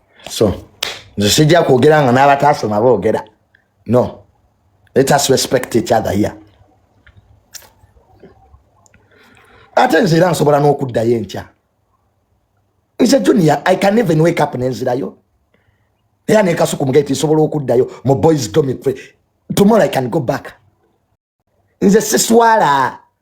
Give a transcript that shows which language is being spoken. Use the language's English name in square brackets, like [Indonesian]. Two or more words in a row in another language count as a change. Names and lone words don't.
[Ganda] So, nze sijja kwogera nga n'abataasoma boogera. [English] No. Let us respect each other here. [Ganda] Ate nze era nsobola n'okuddayo enkya. Nze Junior, [English] I can even wake up [Ganda] nenzirayo. Era ne Kasuku Mugeti nsobola okuddayo mu [English] boys dormitory. Tomorrow I can go back. [Ganda] Nze siswala.